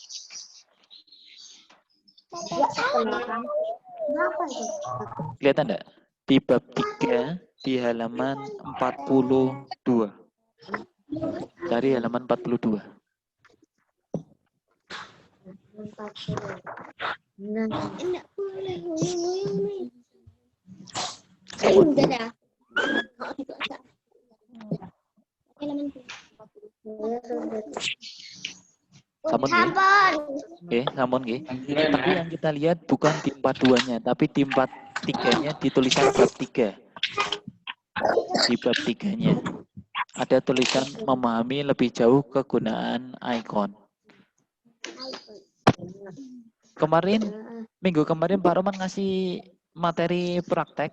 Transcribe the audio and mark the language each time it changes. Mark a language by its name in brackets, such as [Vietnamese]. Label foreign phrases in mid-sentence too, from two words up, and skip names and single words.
[Indonesian] Ya, kenapa itu? Kelihatan nggak? Di bab 3 di halaman 42. Cari halaman 42. Enggak boleh. [Javanese] Sabun. Sampun nggih? Nggih, sampun nggih. [Indonesian] Tapi yang kita lihat bukan di 42-nya, tapi di 43-nya di tulisan bab 3. Di bab 3-nya. Ada tulisan memahami lebih jauh kegunaan icon. Kemarin, minggu kemarin Pak Roman ngasih materi praktek.